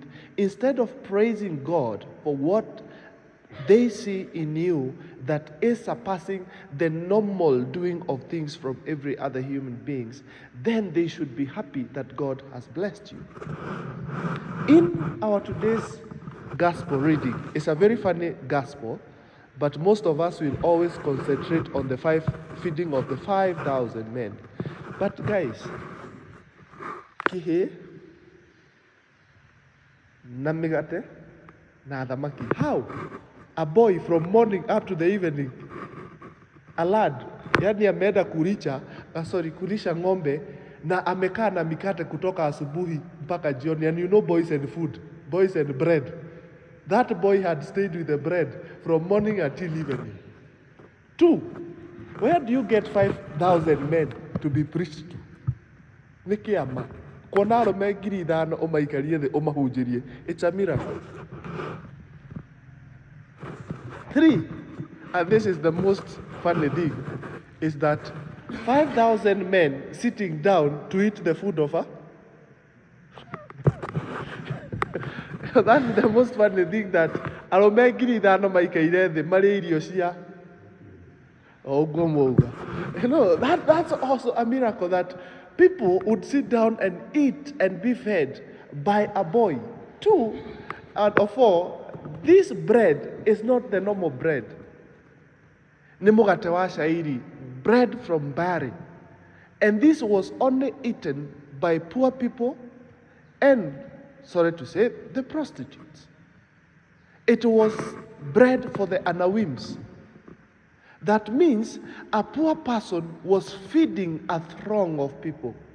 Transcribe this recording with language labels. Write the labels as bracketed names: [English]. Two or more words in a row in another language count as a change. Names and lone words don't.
[English] Instead of praising God for what they see in you that is surpassing the normal doing of things from every other human beings, then they should be happy that God has blessed you. In our today's gospel reading, it's a very funny gospel, but most of us will always concentrate on the feeding of the 5,000 men. But guys, [Kikuyu] kihe namigate na thamaki. [English] How? A boy from morning up to the evening, a lad, [Swahili] yani ameenda kulisha ng'ombe na amekaa na mikate kutoka asubuhi mpaka jioni. [English] And you know boys and food, boys and bread. That boy had stayed with the bread from morning until evening. 2, where do you get 5,000 men to be preached to? [Kikuyu] Nikiama. Kuona arũme 5,000 ũmaikarie thĩ ũmahunjĩrie. [English] It's a miracle. 3, and this is the most funny thing, is that 5,000 men sitting down to eat the food of a that's the most funny thing, that [Kikuyu] arũme 5,000 maikaire thĩ marĩ irio cia [English] you know, that's also a miracle, that people would sit down and eat and be fed by a boy. 2 out of 4, this bread is not the normal bread. [Kikuyu] Ni mugate wa shairi, [English] bread from barley. And this was only eaten by poor people and, sorry to say, the prostitutes. It was bread for the anawims. That means a poor person was feeding a throng of people.